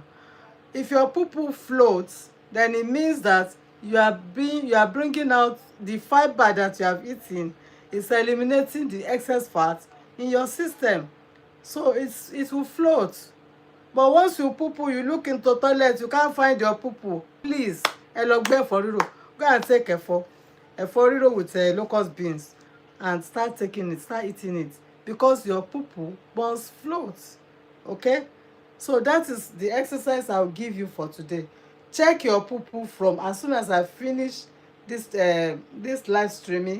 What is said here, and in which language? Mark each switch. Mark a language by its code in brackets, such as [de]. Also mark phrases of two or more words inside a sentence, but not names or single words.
[en] If your poo poo floats, then it means that you are bringing out the fiber that you have eaten. It's eliminating the excess fat in your system, so it will float. But once you poo poo, you look into toilet, you can't find your poo poo. Please, [yo] ẹ lọ gbé ẹ̀fọ́ rírò. [en] Go and take [yo] ẹ̀fọ́ rírò [en] with locust beans, and start taking it, start eating it, because your poo poo must float. Okay, so that is the exercise I'll give you for today. Check your poo poo from as soon as I finish this live streaming.